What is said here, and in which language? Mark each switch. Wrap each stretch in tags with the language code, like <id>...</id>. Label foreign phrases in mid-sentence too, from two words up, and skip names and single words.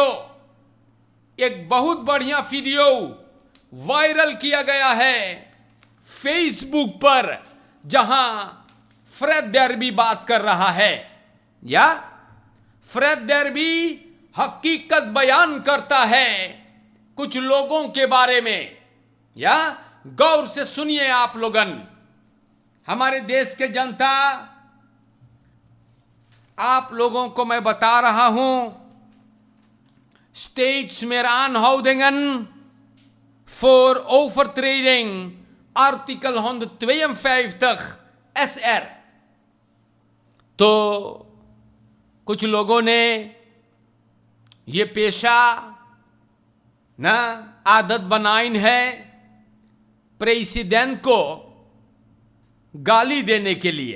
<hi>एक बहुत बढ़िया वीडियो वायरल किया गया है फेसबुक पर, जहां फ्रेड डेरबी बात कर रहा है या फ्रेड डेरबी हकीकत बयान करता है कुछ लोगों के बारे में।</hi> <hns>या गौर से सुनिए आप लोगन, हमारे देश के जनता, आप लोगों को मैं बता रहा हूं,</hns> <nl>steeds meer aanhoudingen voor overtreding artikel 152 SR।</nl> <hi>तो कुछ लोगों ने ये पेशा ना आदत बनाई है प्रेसिडेंट को गाली देने के लिए।</hi>